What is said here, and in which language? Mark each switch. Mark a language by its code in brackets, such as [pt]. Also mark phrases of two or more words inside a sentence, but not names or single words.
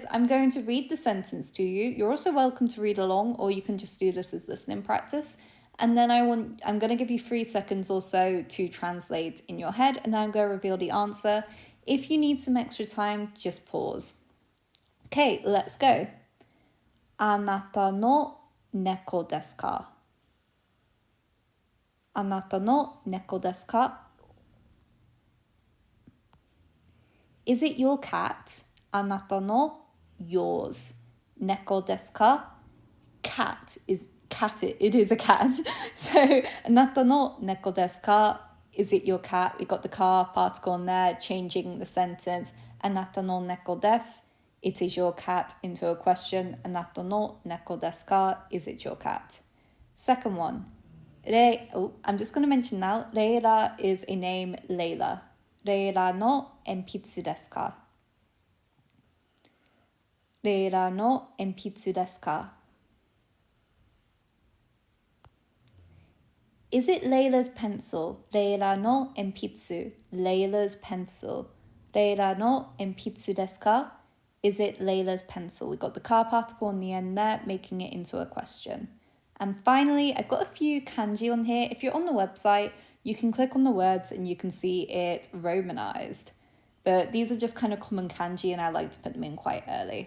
[en] I'm going to read the sentence to you. You're also welcome to read along, or you can just do this as listening practice. And then I'm going to give you 3 seconds or so to translate in your head, and I'm going to reveal the answer. If you need some extra time, just pause. Okay, let's go. [ja] あなたの猫ですか? あなたの猫ですか? [en] Is it your cat? [ja] あなたの yours. 猫ですか? [en] Cat is cat. It is a cat. [ja] So あなたの猫ですか? [en] Is it your cat? We got the ka particle on there, changing the sentence. [ja] あなたの猫です. [en] It is your cat into a question. [ja] あなたの猫ですか? [en] Is it your cat? Second one. I'm just going to mention now, Reira is a name Layla. [ja] レイラの鉛筆ですか? レイラの鉛筆ですか? [en] Is it Layla's pencil? [ja] レイラの鉛筆. [en] Layla's pencil. [ja] レイラの鉛筆ですか? [en] Is it Layla's pencil? We got the ka particle on the end there, making it into a question. And finally, I've got a few kanji on here. If you're on the website, you can click on the words and you can see it romanized. But these are just kind of common kanji and I like to put them in quite early.